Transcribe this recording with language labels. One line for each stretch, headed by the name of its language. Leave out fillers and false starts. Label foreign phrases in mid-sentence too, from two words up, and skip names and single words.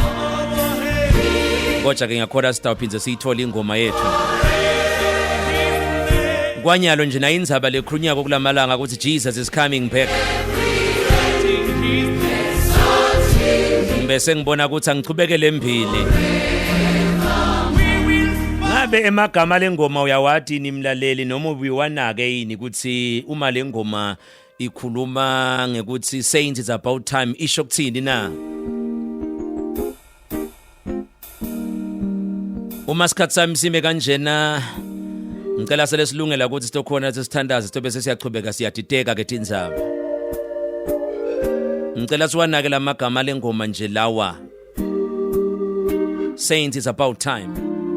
Swati: Kodwa ke ngiyakhola sitawuphinze siyithola ingoma yethu. Kwanyalo nje nayo indzaba lekhulunyako kulamalanga ukuthi
English: Jesus is coming back.
Swati: Bese ngibona ukuthi angichubekele embili. Ngabe emagama lengoma uyawathi nimlaleli noma ubiwanake yini ukuthi uma lengoma ikhuluma ngekuthi
English: saints it's about time
Swati: isho kuthini na? Uma sikhathi sami sime kanjena ngicela sele silungela ukuthi sitokhona sesithandaza sitobe sesiyachubeka siyadideka ke tindzaba. Ngicela siwanake lamagama lengoma nje lawa.
English: Saints it's about time.